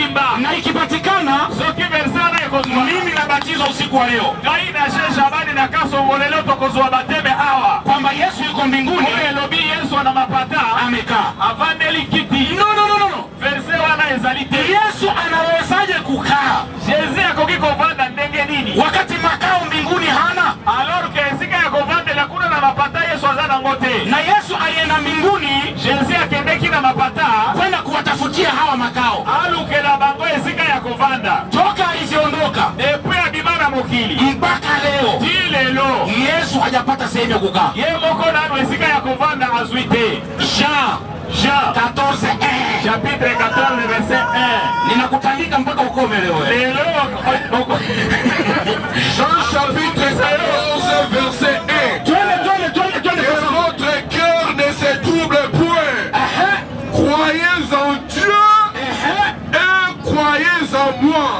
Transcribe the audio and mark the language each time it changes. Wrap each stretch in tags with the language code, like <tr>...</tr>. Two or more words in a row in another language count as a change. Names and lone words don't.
<sw>na ikipatikana</sw> <ln>soki verset na ekozwa</ln> <sw>mimi nabatizwa usiku wa leo</sw> <ln>ngai na Sheikh Shabani na kasongolelo tokozwa bateme awa</ln> <sw>kwamba Yesu yuko mbinguni,</sw> <ln>elobi Yesu ana mapata</ln> <sw>amekaa</sw> <ln>avandeli kiti. no Verset wana ezalite</ln> <sw>Yesu anawezaje kukaa</sw> <ln>Jésus akoki kovanda ndenge nini</ln> <sw>wakati makao mbinguni hana?</sw> <fr>alors que</fr> <ln>esika ya kovandela kuna na mapata Yesu aza nango te.</ln> <sw>Na Yesu alienda mbinguni</sw> <ln>Jésus akendeki na mapata</ln> <sw>kwenda kuwatafutia hawa makao</sw> <ln>alukela bango esika ya kovanda</ln> <sw>toka alivyoondoka</sw> <ln>depuis abimana mokili</ln> <sw>mpaka leo.</sw> <ln>ti lelo</ln> <sw>Yesu hajapata sehemu ya kukaa.</sw> <ln>ye moko nano esika ya kovanda azwi te.</ln> <fr>Jean 14 chapitre 14 verset 1.</fr> <sw>ninakutandika mpaka ukome leo.</sw> <ln>Lelo</ln> <fr>Jean chapitre 14 verset 1. Que votre cœur ne se trouble point. Croyez en Dieu et croyez en moi.</fr>